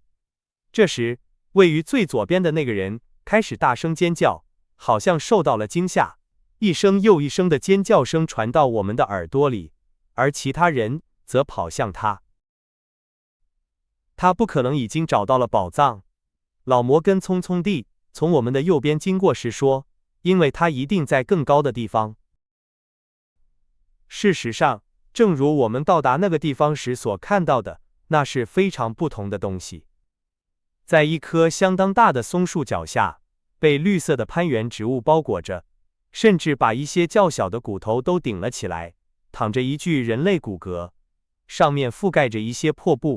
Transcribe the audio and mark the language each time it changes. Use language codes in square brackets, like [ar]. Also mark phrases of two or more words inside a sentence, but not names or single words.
[zh] 這時，位於最左邊的那個人開始大聲尖叫，好像受到了驚嚇，一聲又一聲的尖叫聲傳到我們的耳朵裡，而其他人則跑向他。他不可能已經找到了寶藏，老摩根匆匆地從我們的右邊經過時說，因為他一定在更高的地方。事實上，正如我們到達那個地方時所看到的，那是非常不同的東西。在一棵相当大的松樹腳下，被綠色的攀援植物包裹着，甚至把一些較小的骨頭都頂了起來，躺着一具人類骨骼，上面覆蓋着一些破布。